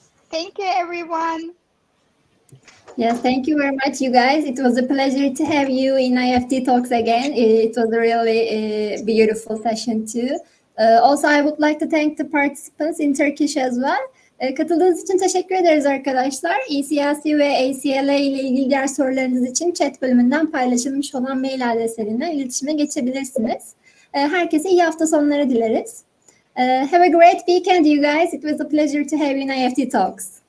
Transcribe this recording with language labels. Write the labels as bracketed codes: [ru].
[en] Thank you, everyone. Yes, thank you very much, you guys. It was a pleasure to have you in IEFT Talks again. It was a really beautiful session too. Also, I would like to thank the participants in Turkish as well. [tr] Katıldığınız için teşekkür ederiz arkadaşlar. ECLC ve ACLA ile ilgili diğer sorularınız için chat bölümünden paylaşılmış olan mail adreslerinden iletişime geçebilirsiniz. Herkese iyi hafta sonları dileriz. [en] Have a great weekend, you guys. It was a pleasure to have you in IEFT Talks.